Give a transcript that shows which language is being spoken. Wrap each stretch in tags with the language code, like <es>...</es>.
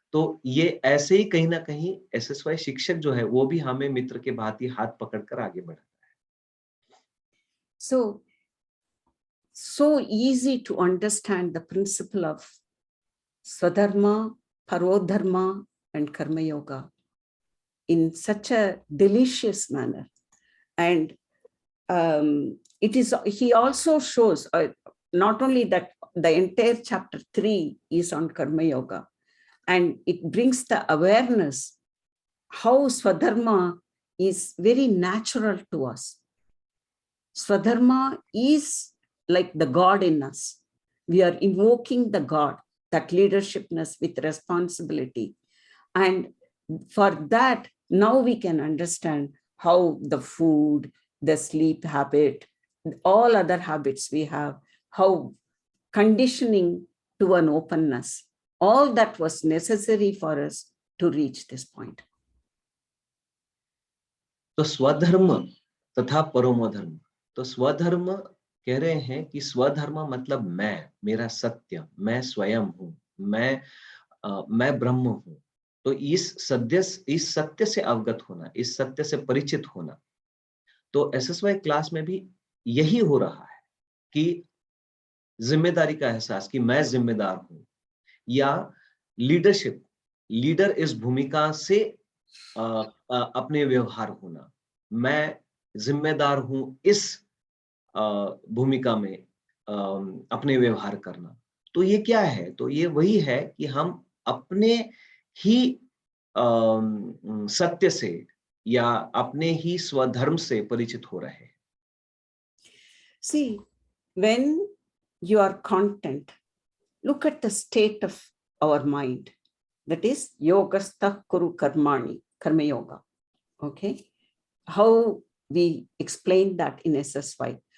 <hi>तो ये ऐसे ही कहीं ना कहीं SSY शिक्षक जो है, वो भी हमें मित्र के भांति हाथ पकड़कर आगे बढ़ाता है।</hi> <en>So easy to understand the principle of Swadharma, Parodharma, and Karma Yoga in such a delicious manner. And he also shows not only that the entire chapter 3 is on Karma Yoga, and it brings the awareness how Swadharma is very natural to us. Swadharma is like the God in us. We are invoking the God, that leadershipness with responsibility. And for that, now we can understand how the food, the sleep habit, all other habits we have, how conditioning to an openness, all that was necessary for us to reach this point.</en> <hi>तो स्वधर्म तथा परमो धर्म, तो स्वधर्म कह रहे हैं कि स्वधर्म मतलब मैं, मेरा सत्य, मैं स्वयं हूं, मैं ब्रह्म हूं। तो इस सत्य से अवगत होना, इस सत्य से परिचित होना, तो एसएसवाई क्लास में भी यही हो रहा है कि जिम्मेदारी का एहसास कि मैं जिम्मेदार हूं, या लीडरशिप, लीडर इस भूमिका से अपने व्यवहार होना, मैं जिम्मेदार हूं इस भूमिका में अपने व्यवहार करना। तो ये क्या है? तो ये वही है कि हम अपने ही सत्य से या अपने ही स्वधर्म से परिचित हो रहे हैं।</hi> <en>See, when you are content, look at the state of our mind. That is</en> <sa>yogastha kuru karmani,</sa> <en>karma yoga. Okay, how we explain that in SSY.</en>